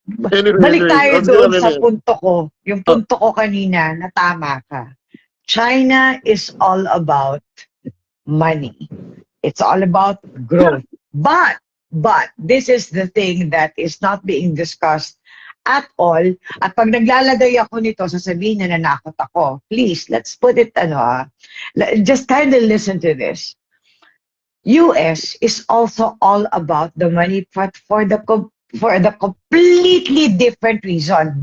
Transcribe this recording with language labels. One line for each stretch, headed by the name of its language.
Filipino: Balik tayo doon sa punto ko. Yung punto ko kanina, na tama ka.
English: China is all about money. It's all about growth. But this is the thing that is not being discussed at all.
Filipino: At pag naglalagay ako nito, sasabihin na nanakot ako.
English: Please, let's put it, just kind of listen to this. US is also all about the money, but for the completely different reason.